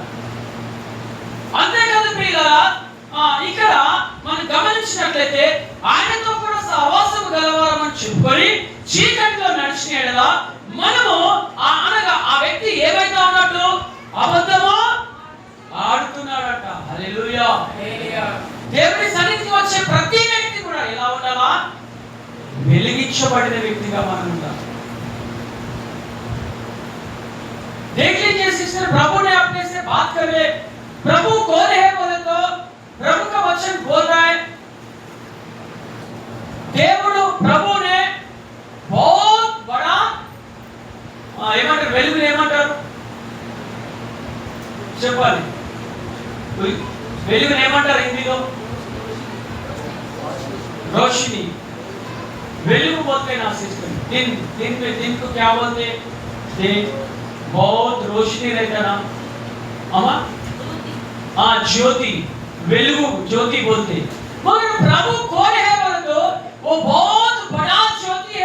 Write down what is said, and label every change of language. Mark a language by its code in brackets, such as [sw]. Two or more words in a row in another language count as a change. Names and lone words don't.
[te] అంతేకాదు ప్రియులారా, ఇక్కడ మనం గమనించినట్లయితే ఆయనతో కూడా సహవాసము గలవారమని చెప్పుకొని చీకటిలో నడిచిన ఎడల మనము అనగా ఆ వ్యక్తి ఏమైతే ఉన్నట్టు అబద్ధము ఆడుతున్నాడట. హల్లెలూయా. దేవుని సన్నిధికి వచ్చే ప్రతి వ్యక్తి కూడా ఎలా ఉండాలా? వెలిగించబడిన వ్యక్తిగా మనం ఉండాలి. [hi] देख लीजिए सिस्टर, प्रभु ने अपने से बात कर ले, प्रभु कौन है बोले तो प्रभु का वचन बोल रहा है, [te] దేవుడు ప్రభు [hi] ने बहुत बड़ा [te] ఏమంటారు, వెలుగుని ఏమంటారు చెప్పాలి? వెలుగుని ఏమంటారు హిందీలో? [hi] रोशनी. वेलुगु बोलते हैं ना सिस्टर. दिन में दिन को क्या बोलते हैं? दिन. बहुत रोशनी रहता ना अमा, ज्योति. वेलुगु ज्योति बोलते हैं. मगर प्रभु कौन है बोले तो वो बहुत बड़ा ज्योति है.